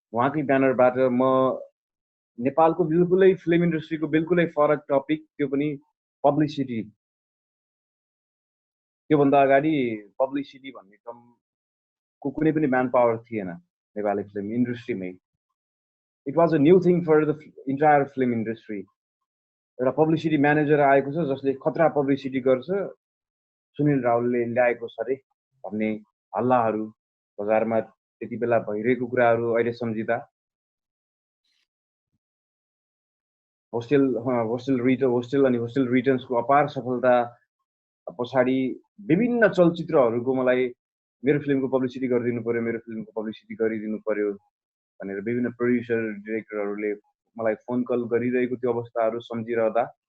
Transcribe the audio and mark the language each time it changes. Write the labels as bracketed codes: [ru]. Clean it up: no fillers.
[ne] उहाँकै ब्यानरबाट म नेपालको बिल्कुलै फिल्म इन्डस्ट्रीको बिल्कुलै फरक टपिक, त्यो पनि पब्लिसिटी। त्योभन्दा अगाडि पब्लिसिटी भन्ने टर्मको कुनै पनि म्यान पावर थिएन Nepali film इन्डस्ट्रीमै। [en] It was a new thing for the entire film industry. [ne] एउटा पब्लिसिटी म्यानेजर आएको छ जसले खतरा पब्लिसिटी गर्छ, सुनिल रावलले ल्याएको छ अरे भन्ने हल्लाहरू बजारमा त्यति बेला भइरहेको कुराहरू अहिले सम्झिँदा होस्टेल अनि होस्टेल रिटर्न्सको अपार सफलता पछाडि विभिन्न चलचित्रहरूको मलाई मेरो फिल्मको पब्लिसिटी गरिदिनु पर्यो, मेरो फिल्मको पब्लिसिटी गरिदिनु पर्यो भनेर विभिन्न प्रोड्युसर डिरेक्टरहरूले मलाई फोन कल गरिरहेको त्यो अवस्थाहरू सम्झिरहँदा